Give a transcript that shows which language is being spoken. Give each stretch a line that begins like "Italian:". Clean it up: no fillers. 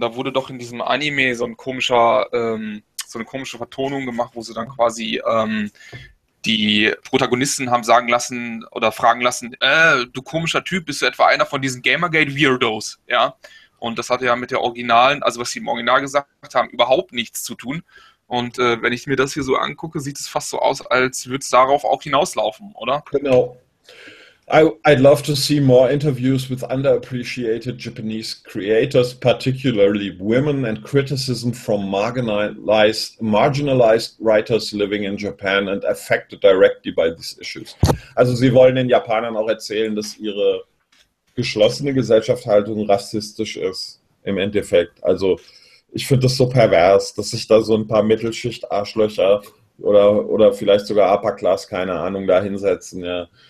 German: Da wurde doch in diesem Anime so ein komischer, so eine komische Vertonung gemacht, wo sie dann quasi die Protagonisten haben sagen lassen oder fragen lassen, du komischer Typ, bist du etwa einer von diesen Gamergate-Weirdos? Ja. Und das hatte ja mit der Originalen, also was sie im Original gesagt haben, überhaupt nichts zu tun. Und wenn ich mir das hier so angucke, sieht es fast so aus, als würde es darauf auch hinauslaufen, oder? Genau.
English: I'd love to see more interviews with underappreciated Japanese creators, particularly women, and criticism from marginalized writers living in Japan and affected directly by these issues.
German: Also sie wollen den Japanern auch erzählen, dass ihre geschlossene Gesellschaftshaltung rassistisch ist, im Endeffekt. Also ich finde das so pervers, dass sich da so ein paar Mittelschicht-Arschlöcher oder vielleicht sogar Upper Class, keine Ahnung, da hinsetzen, ja.